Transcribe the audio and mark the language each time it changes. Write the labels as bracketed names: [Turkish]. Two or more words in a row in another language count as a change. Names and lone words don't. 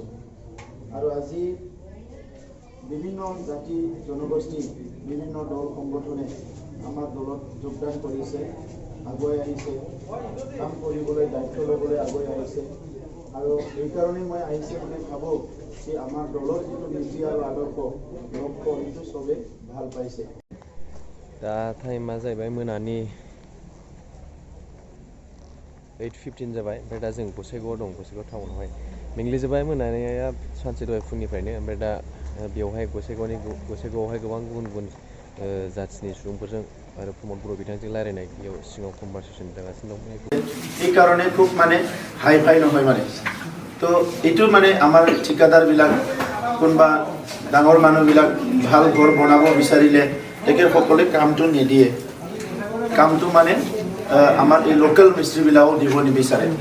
[Assamese] আৰু আজি বিভিন্ন জাতি জনগোষ্ঠী, বিভিন্ন দল সংগঠনে আমাৰ দলত যোগদান কৰিছে, আগুৱাই আহিছে, কাম কৰিবলৈ দায়িত্ব ল'বলৈ আগুৱাই আহিছে। আৰু এইকাৰণে মই আহিছে বুলি ভাবোঁ যে আমাৰ দলৰ যিটো নীতি আৰু আদৰ্শ লক্ষ্য, সেইটো চবেই ভাল পাইছে। [Bodo] दा टाइमा जाहैबाय मोनानि 8:15 जाबाय। ओमफ्राय दा जों गसाइगावआव दं, गसाइगाव टाउनावहाय मेंग्लिजोब्बाय। मोनानाया सानसे दहाय फुंनिफ्रायनो। ओमफ्राय दा बेवहाय गसाइगावआवहाय गोबां गुबुन जाथिनि सुबुंफोरजों आरो प्रमद बर' बिथांजों रायलायनाय, बेयाव सिङाव कनभारसेसन जागासिनो दं। [Assamese] এই কাৰণে খুব মানে [English] hi fi [Assamese] নহয় মানে। তো এইটো মানে আমাৰ ঠিকাদাৰবিলাক, কোনোবা ডাঙৰ মানুহবিলাক ভাল ঘৰ বনাব বিচাৰিলে তেখেতসকলে কামটো নিদিয়ে। কামটো মানে আমাৰ এই লোকেল মিস্ত্ৰীবিলাকো দিব নিবিচাৰে।